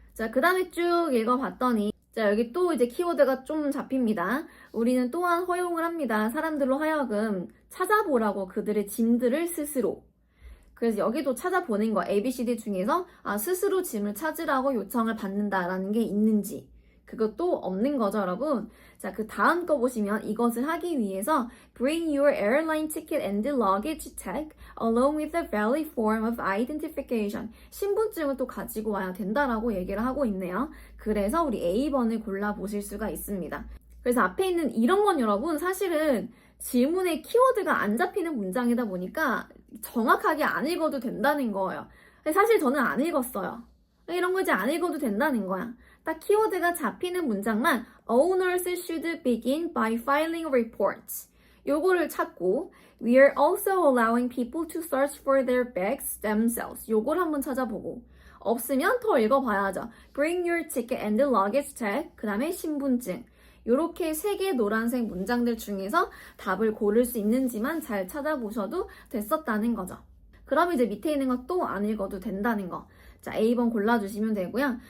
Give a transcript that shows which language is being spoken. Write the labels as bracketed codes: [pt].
[ko] 자, 그 다음에 쭉 읽어봤더니 자, 여기 또 이제 키워드가 좀 잡힙니다. 우리는 또한 허용을 합니다. 사람들로 하여금 찾아보라고 그들의 짐들을 스스로. 그래서 여기도 찾아보는 거 ABCD 중에서 스스로 짐을 찾으라고 요청을 받는다라는 게 있는지 그것도 없는 거죠, 여러분. [en] 자, 그 다음 거 보시면 이것을 하기 위해서 Bring your airline ticket and luggage tag along with a valid form of identification. [ko] 신분증을 또 가지고 와야 된다라고 얘기를 하고 있네요. 그래서 우리 A번을 골라보실 수가 있습니다. 그래서 앞에 있는 이런 건 여러분 사실은 질문에 키워드가 안 잡히는 문장이다 보니까 정확하게 안 읽어도 된다는 거예요. 사실 저는 안 읽었어요. 이런 거 이제 안 읽어도 된다는 거야. [en] 딱 키워드가 잡히는 문장만 Owners should begin by filing reports. 요거를 찾고 We are also allowing people to search for their bags themselves. [ko] 요걸 한번 찾아보고 없으면 더 읽어봐야죠. [en] Bring your ticket and luggage tag. 그 다음에 신분증. [ko] 요렇게 3개 노란색 문장들 중에서 답을 고를 수 있는지만 잘 찾아보셔도 됐었다는 거죠. 그럼 이제 밑에 있는 거 또 안 읽어도 된다는 거. 자, A번 골라주시면 되고요.